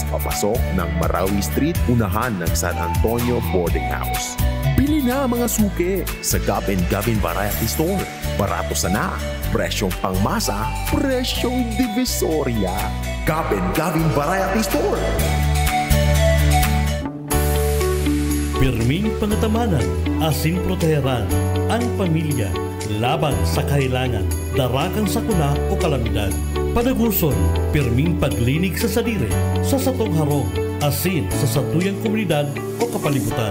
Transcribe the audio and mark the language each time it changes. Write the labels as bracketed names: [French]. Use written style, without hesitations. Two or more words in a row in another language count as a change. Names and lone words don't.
[Filipino] Papasok ng Marawi Street, unahan ng San Antonio Boarding House. Bili na mga suke sa Gab & Gavin Variety Store. [Bikol] Barato sana, presyong pangmasa, presyong divisoria. Gab & Gavin Variety Store. Pirming pangatamanan, asin proteheran, ang pamilya, laban sa kailangan, darakang sakuna o kalamidad. Padaguson, pirming paglinig sa sadire, sa satong harong, asin sa satuyang komunidad o kapalibutan.